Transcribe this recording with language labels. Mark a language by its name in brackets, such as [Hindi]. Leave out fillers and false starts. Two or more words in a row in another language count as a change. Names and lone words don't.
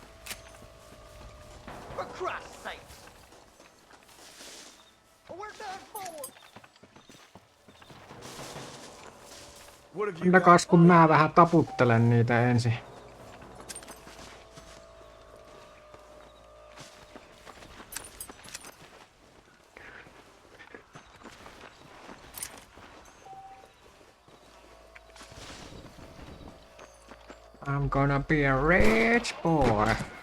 [English] For Christ's sakes. We're done for. What have you [Finnish] Antakas kun mä vähän taputtelen niitä ensin. [English] I'm gonna be a rich boy.